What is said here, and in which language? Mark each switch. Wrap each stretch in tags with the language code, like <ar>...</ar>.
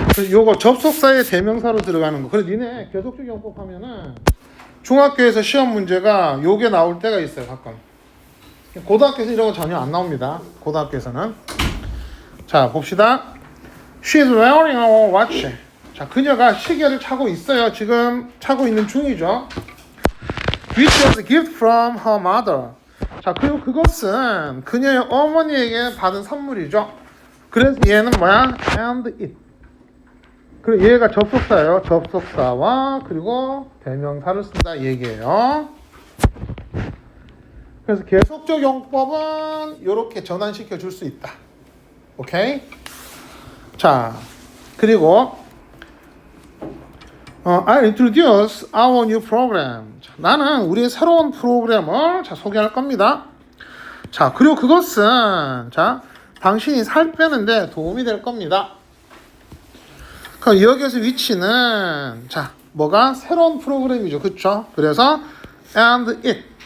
<ko>요거 접속사의 대명사로 들어가는 거. 그래 니네 계속적 용법 하면은 중학교에서 시험 문제가 요게 나올 때가 있어요, 가끔. 고등학교에서 이런 거 전혀 안 나옵니다. 고등학교에서는. 자, 봅시다.</ko> <en>She's wearing a watch.</en> <ko>자, 그녀가 시계를 차고 있어요. 지금 차고 있는 중이죠.</ko> <en>Which was a gift from her mother.</en> <ko>자, 그리고 그것은 그녀의 어머니에게 받은 선물이죠. 그래서 얘는 뭐야?</ko> <en>And it.</en> <ko>그리고 얘가 접속사예요. 접속사와 그리고 대명사를 쓴다 얘기예요. 그래서 계속적 용법은 이렇게 전환시켜 줄 수 있다. 오케이? 자, 그리고</ko> <en>I introduce our new program.</en> <ko>자, 나는 우리의 새로운 프로그램을 소개할 겁니다. 자, 그리고 그것은 당신이 살 빼는데 도움이 될 겁니다. 그럼 여기에서 위치는 뭐가 새로운 프로그램이죠, 그렇죠? 그래서</ko> <en>and it.</en>